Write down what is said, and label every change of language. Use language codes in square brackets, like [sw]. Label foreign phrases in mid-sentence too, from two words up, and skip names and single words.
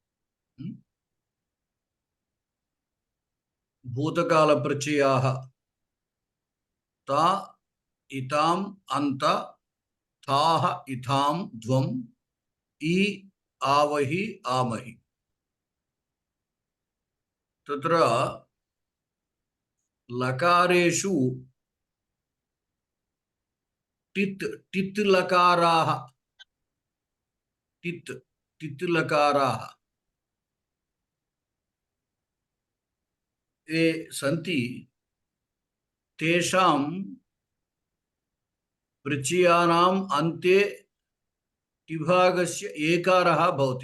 [sa] భూతకాల ప్రత్యయాః తా ఇతాం అంత తాః ఇథాం ధ్వం ఈ ఆవహి ఆమహి. తత్ర లకారేషు టిత్ లకారాః टित् टित् लकाराः ये सन्ति तेषां प्रत्ययानाम् अन्ते टिभागस्य एकारः भवति।